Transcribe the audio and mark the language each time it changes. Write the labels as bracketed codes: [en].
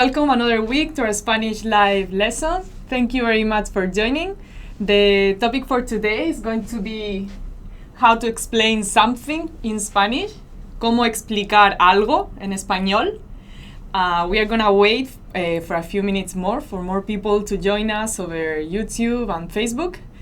[en] Welcome another week to our Spanish live lesson. Thank you very much for joining. The topic for today is going to be how to explain something in Spanish. [es] Cómo explicar algo en español. [en] We are going to wait for a few minutes more for more people to join us over YouTube and Facebook.